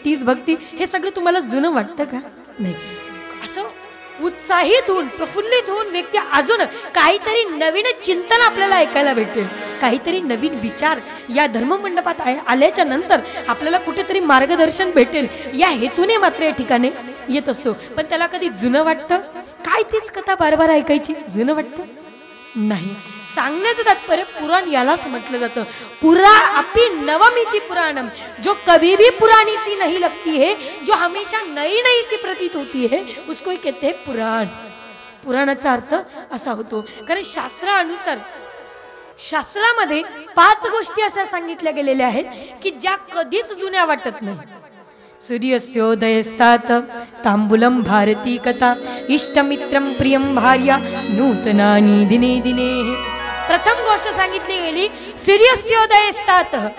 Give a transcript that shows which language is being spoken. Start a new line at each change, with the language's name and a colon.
Marathi: तीच भक्ती, हे सगळं तुम्हाला जुनं वाटतं का? नाही। असं उत्साहित होऊन प्रफुल्लित होऊन व्यक्ती अजून काहीतरी नवीन चिंतन आपल्याला ऐकायला भेटेल, काहीतरी नवीन विचार या धर्ममंडपात आल्याच्या नंतर आपल्याला कुठेतरी मार्गदर्शन भेटेल, या हेतूने मात्र या ठिकाणी येत असतो। पण त्याला कधी जुनं वाटतं? काय तीच कथा बार ऐकायची, जुनं वाटतं? नाही। सांगण्याचं तात्पर्य पुराण यालाच म्हटलं जातं,
Sanskrit: पुरा अपि नवमिति पुराणम,
Hindi: जो कभी भी पुरानी सी नहीं लगती है, जो हमेशा नई नई सी प्रतीत होती है, उसको ही कहते हैं पुराण।
Marathi: पुराणाचा अर्थ असा होतो, कारण शास्त्रानुसार शास्त्रामध्ये 5 गोष्टी अशा सांगितल्या गेलेल्या आहेत की ज्या कधीच जुन्या वाटत नाही।
Sanskrit: सूर्यस्योदयस्तात तांबूलम भारती कथा, इष्टमित्रम प्रियम भार्या नूतनानि दिने दिने।
Marathi: प्रथम गोष्ट सांगितली गेली
Sanskrit: सूर्यस्योदयस्तात,